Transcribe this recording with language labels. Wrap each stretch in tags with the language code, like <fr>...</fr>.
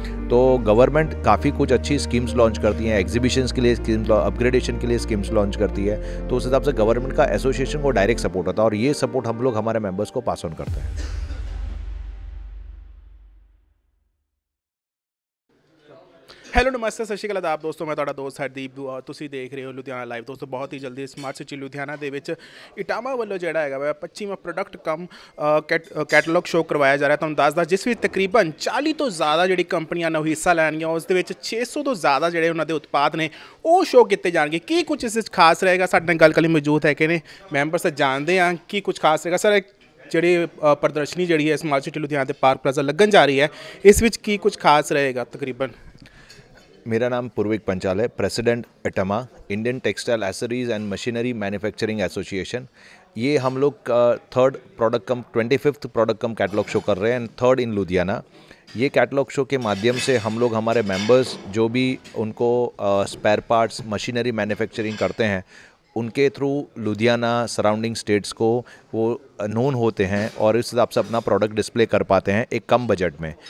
<hi>तो गवर्नमेंट काफ़ी कुछ अच्छी स्कीम्स लॉन्च करती हैं, एग्जीबिशंस के लिए स्कीम्स, अपग्रेडेशन के लिए स्कीम्स लॉन्च करती है। तो उस हिसाब से गवर्नमेंट का एसोसिएशन को डायरेक्ट सपोर्ट होता है और ये सपोर्ट हम लोग हमारे मेंबर्स को पास ऑन करते हैं।</hi> <pa>ਹੈਲੋ ਨਮਸਤੇ ਸਤਿ ਸ਼੍ਰੀ ਅਕਾਲ ਆਦਾਬ ਦੋਸਤੋ, ਮੈਂ ਤੁਹਾਡਾ ਦੋਸਤ ਹਰਦੀਪ ਔਰ ਤੁਸੀਂ ਦੇਖ ਰਹੇ ਹੋ ਲੁਧਿਆਣਾ ਲਾਈਵ। ਦੋਸਤੋ ਬਹੁਤ ਹੀ ਜਲਦੀ ਸਮਾਰਟ ਸਿਟੀ ਲੁਧਿਆਣਾ ਦੇ ਵਿੱਚ ਇਟਾਮਾ ਵੱਲੋਂ ਜਿਹੜਾ ਹੈਗਾ ਵਾ 25ਵਾਂ ਪ੍ਰੋਡਕਟ ਕਮ ਕੈਟਲੌਗ ਸ਼ੋਅ ਕਰਵਾਇਆ ਜਾ ਰਿਹਾ। ਤੁਹਾਨੂੰ ਦੱਸਦਾ ਜਿਸ ਵਿੱਚ ਤਕਰੀਬਨ 40 ਤੋਂ ਜ਼ਿਆਦਾ ਜਿਹੜੀ ਕੰਪਨੀਆਂ ਨੇ ਉਹ ਹਿੱਸਾ ਲੈਣਗੀਆਂ। ਉਸ ਦੇ ਵਿੱਚ 600 ਤੋਂ ਜ਼ਿਆਦਾ ਜਿਹੜੇ ਉਹਨਾਂ ਦੇ ਉਤਪਾਦ ਨੇ ਉਹ ਸ਼ੋਅ ਕੀਤੇ ਜਾਣਗੇ। ਕੀ ਕੁਝ ਇਸ ਵਿੱਚ ਖਾਸ ਰਹੇਗਾ, ਸਾਡੇ ਨਾਲ ਗੱਲ ਕਰਨ ਲਈ ਮੌਜੂਦ ਹੈਗੇ ਨੇ ਮੈਂਬਰਸ, ਜਾਣਦੇ ਹਾਂ ਕੀ ਕੁਝ ਖਾਸ ਰਹੇਗਾ। ਸਰ ਜਿਹੜੀ ਪ੍ਰਦਰਸ਼ਨੀ ਜਿਹੜੀ ਹੈ ਸਮਾਰਟ ਸਿਟੀ ਲੁਧਿਆਣਾ ਦੇ ਪਾਰਕ ਪਲਾਜ਼ਾ ਲੱਗਣ ਜਾ ਰਹੀ ਹੈ, ਇਸ ਵਿੱਚ ਕੀ ਕੁਝ ਖਾਸ ਰਹੇਗਾ तकरीबन?</pa> <hi>मेरा नाम पूर्विक पंचाल है, president इटामा Indian textile accessories and machinery manufacturing association. ये हम लोग थर्ड प्रोडक्ट कम 25th प्रोडक्ट कम कैटलॉग शो कर रहे हैं एंड थर्ड इन लुधियाना। ये कैटलॉग शो के माध्यम से हम लोग हमारे मेंबर्स जो भी उनको स्पेयर पार्ट्स मशीनरी मैन्युफैक्चरिंग करते हैं उनके थ्रू लुधियाना सराउंडिंग स्टेट्स को वो नोन होते हैं और इस हिसाब से अपना प्रोडक्ट डिस्प्ले कर पाते हैं एक कम बजट में।</hi>